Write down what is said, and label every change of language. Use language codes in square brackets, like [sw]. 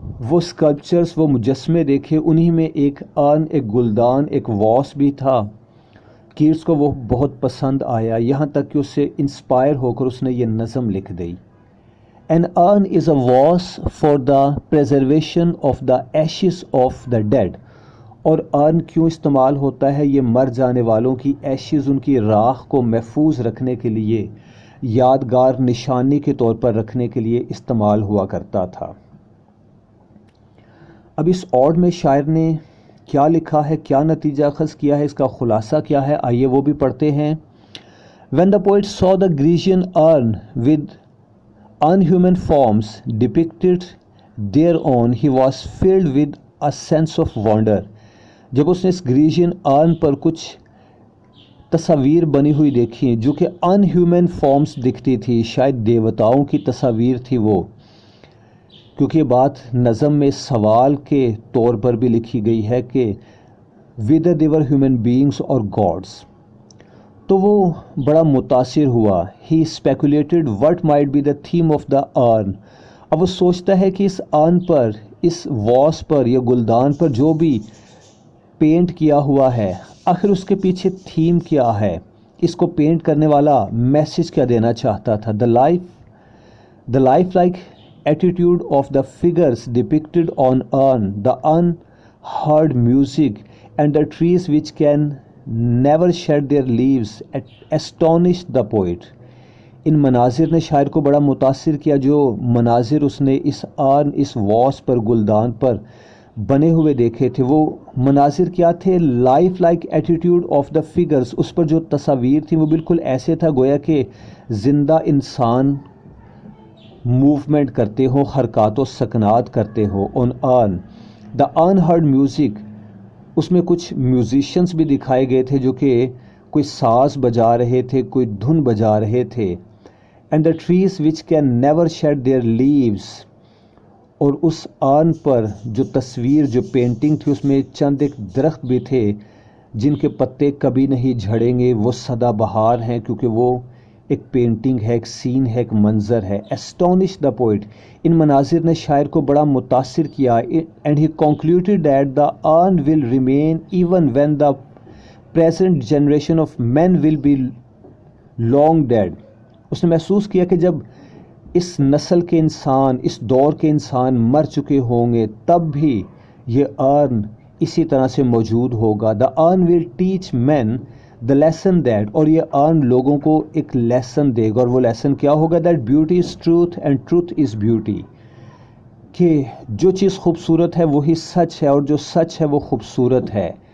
[ur] وہ اسکلپچرز، وہ مجسمے دیکھے، انہی میں ایک ارن، ایک گلدان، ایک واس بھی تھا۔ کیٹس کو وہ بہت پسند آیا، یہاں تک کہ اس سے انسپائر ہو کر اس نے یہ نظم لکھ دی۔ [en] An urn is a vase for the preservation of the ashes of the dead۔ [ur] اور ارن کیوں استعمال ہوتا ہے؟ یہ مر جانے والوں کی ایشز، ان کی راکھ کو محفوظ رکھنے کے لیے، یادگار نشانی کے طور پر رکھنے کے لیے استعمال ہوا کرتا تھا۔ اب اس اوڈ میں شاعر نے کیا لکھا ہے، کیا نتیجہ اخذ کیا ہے، اس کا خلاصہ کیا ہے، آئیے وہ بھی پڑھتے ہیں۔ [en] When the poet saw the Grecian urn with unhuman forms depicted thereon he was filled with a sense of wonder. [ur] جب اس نے اس گریجین آرن پر کچھ تصاویر بنی ہوئی دیکھی جو کہ ان ہیومن فارمز دکھتی تھی، شاید دیوتاؤں کی تصاویر تھی وہ، کیونکہ یہ بات نظم میں سوال کے طور پر بھی لکھی گئی ہے کہ [en] whether they were human beings or gods. [ur] تو وہ بڑا متاثر ہوا. [en] He speculated what might be the theme of the urn. [ur] اب وہ سوچتا ہے کہ اس urn پر، اس واس پر یا گلدان پر جو بھی پینٹ کیا ہوا ہے، آخر اس کے پیچھے تھیم کیا ہے، اس کو پینٹ کرنے والا میسج کیا دینا چاہتا تھا. [en] The lifelike attitude of the figures depicted on urn, the unheard music and the trees which can never shed their leaves astonished the poet. [ur] ان مناظر نے شاعر کو بڑا متاثر کیا، جو مناظر اس نے اس آرن، اس واس پر، گلدان پر بنے ہوئے دیکھے تھے. وہ مناظر کیا تھے؟ [en] Life like attitude of the figures. [ur] اس پر جو تصاویر تھیں وہ بالکل ایسے تھا گویا کہ زندہ انسان موومنٹ کرتے ہوں، حرکات و سکنات کرتے ہوں. [en] on urn the unheard music, [ur] اس میں کچھ میوزیشنز بھی دکھائے گئے تھے جو کہ کوئی ساز بجا رہے تھے، کوئی دھن بجا رہے تھے. [en] and the trees which can never shed their leaves, [ur] اور اس آرن پر جو تصویر، جو پینٹنگ تھی، اس میں چند ایک درخت بھی تھے جن کے پتے کبھی نہیں جھڑیں گے، وہ سدا بہار ہیں، کیونکہ وہ ایک پینٹنگ ہے، ایک سین ہے، ایک منظر ہے. [en] astonish the poet, [ur] ان مناظر نے شاعر کو بڑا متاثر کیا. [en] And he concluded that the urn will remain even when the present generation of men will be long dead. [ur] اس نے محسوس کیا کہ جب اس نسل کے انسان، اس دور کے انسان مر چکے ہوں گے، تب بھی یہ ارن اسی طرح سے موجود ہوگا. [en] the urn will teach men the lesson that, [ur] اور یہ ارن لوگوں کو ایک لیسن دے گا، اور وہ لیسن کیا ہوگا؟ [en] that beauty is truth and truth is beauty, [ur] کہ جو چیز خوبصورت ہے وہی سچ ہے، اور جو سچ ہے وہ خوبصورت ہے.